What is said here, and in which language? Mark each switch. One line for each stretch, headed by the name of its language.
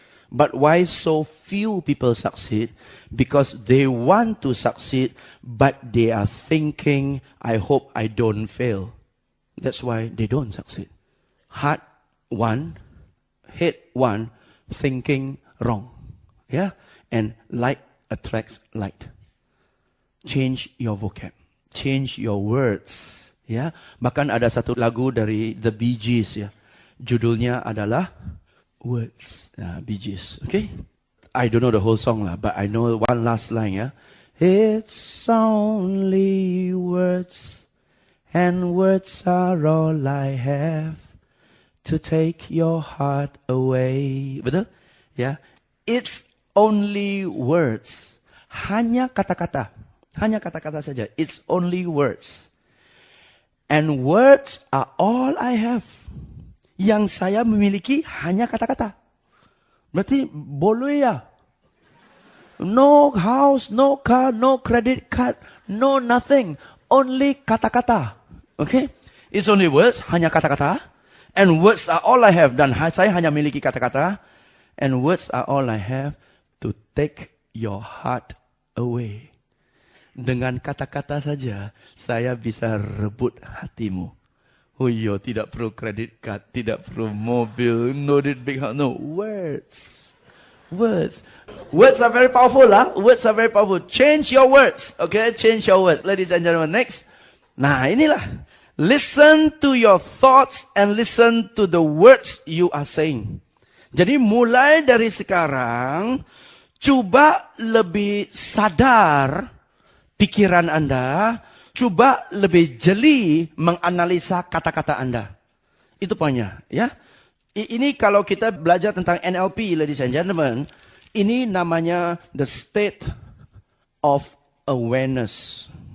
English: But why so few people succeed? Because they want to succeed, but they are thinking, I hope I don't fail. That's why they don't succeed. Heart one, head one, thinking wrong. Yeah? And light attracts light. Change your vocab. Change your words.
Indonesian: Ya, bahkan ada satu lagu dari The Bee Gees ya. Judulnya adalah Words. Bee Gees, okay?
English: I don't know the whole song lah, but I know one last line ya. It's only words, and words are all I have to take your heart away.
Indonesian: Betul? Ya.
English: It's only words.
Indonesian: Hanya kata-kata. Hanya kata-kata saja.
English: It's only words. And words are all I have.
Indonesian: Yang saya miliki hanya kata-kata. Berarti boleh ya.
English: No house, no car, no credit card, no nothing. Only kata-kata. Okay? It's only words,
Indonesian: hanya kata-kata.
English: And words are all I have.
Indonesian: Dan saya hanya miliki kata-kata.
English: And words are all I have to take your heart away.
Indonesian: Dengan kata-kata saja, saya bisa rebut hatimu. Oh iya, tidak perlu credit card, tidak perlu mobil,
English: no need big house,
Indonesian: no, words. Words.
English: Words are very powerful, lah. Words are very powerful. Change your words, okay? Change your words, ladies and gentlemen. Next.
Indonesian: Nah, inilah.
English: Listen to your thoughts and listen to the words you are saying.
Indonesian: Jadi mulai dari sekarang, coba lebih sadar pikiran Anda, coba lebih jeli menganalisa kata-kata Anda. Itu poinnya, ya. Ini kalau kita belajar tentang NLP,
English: ladies and gentlemen,
Indonesian: ini namanya
English: the state of awareness.